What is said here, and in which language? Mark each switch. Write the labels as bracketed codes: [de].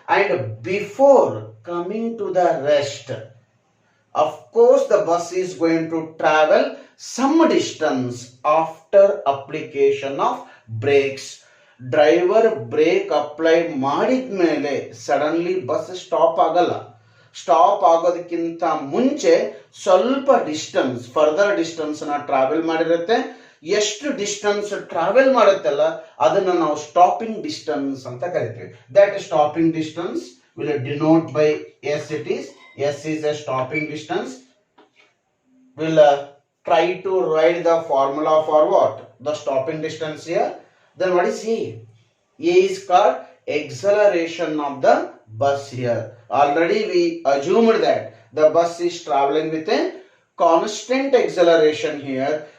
[en] And before coming to the rest, of course the bus is going to travel some distance after application of brakes. [kn] Driver brake apply ಮಾಡಿದ್ಮೇಲೆ suddenly bus stop ಆಗಲ್ಲ. Stop ಆಗೋದಕ್ಕಿಂತ ಮುಂಚೆ ಸ್ವಲ್ಪ distance, further distance ನ travel ಮಾಡಿರುತ್ತೆ. ಎಷ್ಟು distance travel ಮಾಡುತ್ತಲ್ಲ ಅದನ್ನ ನಾವು stopping distance ಅಂತ ಕರಿತೀವಿ. [en] That stopping distance will denote by S. It is S is a stopping distance. We'll try to write the formula for what? The stopping distance here. Then what is A? A is called acceleration of the bus here. Already we assumed that the bus is traveling with a constant acceleration here.